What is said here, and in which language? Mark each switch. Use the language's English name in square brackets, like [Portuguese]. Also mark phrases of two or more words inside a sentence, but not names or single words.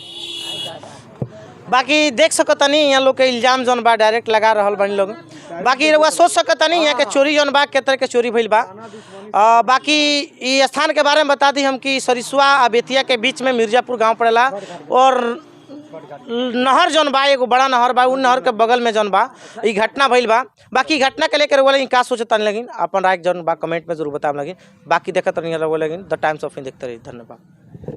[Bhojpuri] बाकी देख सकतनी यहाँ लोग के इल्जाम जौन बा डायरेक्ट लगा रहल बनी लोग बाकी रउआ सोच सकतनी यहाँ के चोरी जौन बा के तरह के चोरी भइल बा बाकी ये स्थान के बारे में बता दी हम कि सरिसुआ आ बेतिया के बीच में मिर्जापुर गांव पड़ेला और नहर जौन बा एगो बड़ा नहर बा उन नहर के बगल में जौन बा ई घटना भइल बा बाकी घटना के लेकर बोले का सोचता नहीं लगिन अपन राय जौन बा कमेंट में जरूर बताम लगिन बाकी देखत नहीं लगिन द टाइम्स ऑफ इंडिया देखते रही धन्यवाद।